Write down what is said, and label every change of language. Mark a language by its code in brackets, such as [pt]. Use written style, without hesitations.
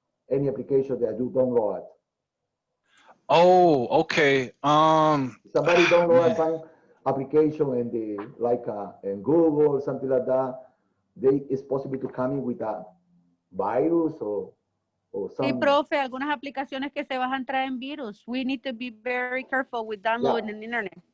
[en] Any application that you download? Oh, okay. Somebody download man. some application in in Google or something like that. It's possible to come in with a virus or some. [es] Sí, profe, algunas aplicaciones que se bajan traen virus. [en] We need to be very careful with downloading the internet.